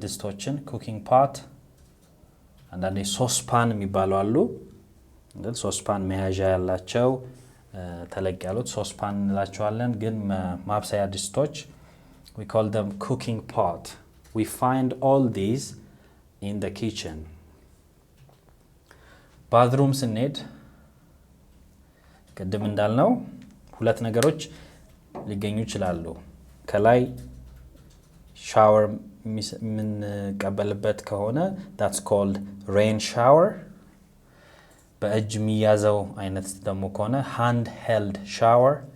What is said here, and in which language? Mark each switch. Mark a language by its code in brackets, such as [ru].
[am] ድስቶችን cooking pot። አንዳንዴ ሶስፓን የሚባሉ አሉ እንዴ? ሶስፓን መያዣ ያላቸው ተለቅ ያሉት ሶስፓን እንላቸዋለን። ግን ማብሰያ ድስቶች [en] we call them cooking pot. we find all these in the kitchen. [am] bathroom ስንሄድ ቅድም እንዳልነው ሁለት ነገሮች ሊገኙ ይችላሉ። ከላይ ሻወር የምንቀበልበት ከሆነ [en] that's called rain shower። [am] በእጅ የሚያዘው አይነት ደግሞ ከሆነ [en] hand held shower